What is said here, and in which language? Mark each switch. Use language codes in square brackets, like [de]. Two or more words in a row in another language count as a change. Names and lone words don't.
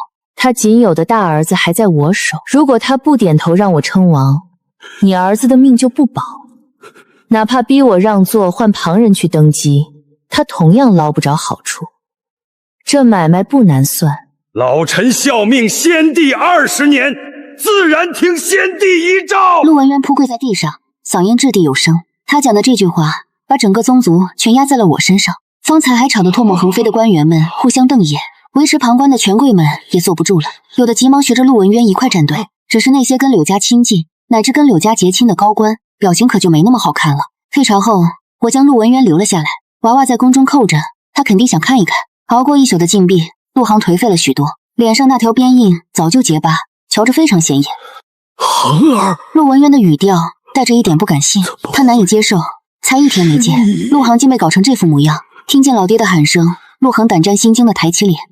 [zh] 他僅有的大兒子還在我手，如果他不點頭讓我稱王，你兒子的命就不保。哪怕逼我讓座換旁人去登基，他同樣撈不着好處。這買賣不難算。老臣效命先帝20年，自然聽先帝遺詔。陸文淵撲跪在地上，嗓音掷地有聲。他講的這句話，把整個宗族全壓在了我身上。方才還吵得唾沫橫飛的官員們互相瞪眼，維持旁觀的權貴們也坐不住了，有的急忙學着陸文淵一塊站隊。只是那些跟柳家親近，乃至跟柳家結親的高官，表情可就沒那麼好看了。退朝後，我將陸文淵留了下來，娃娃在宮中扣着，他肯定想看一看。熬過一宿的禁閉，陸航頹廢了許多，臉上那條邊印早就結疤，瞧着非常顯眼。航兒，陸文淵的語調帶着一點不敢信，他難以接受，才1天沒見，陸航竟被搞成這副模樣。聽見老爹的喊聲，陸航膽戰心驚地抬起臉。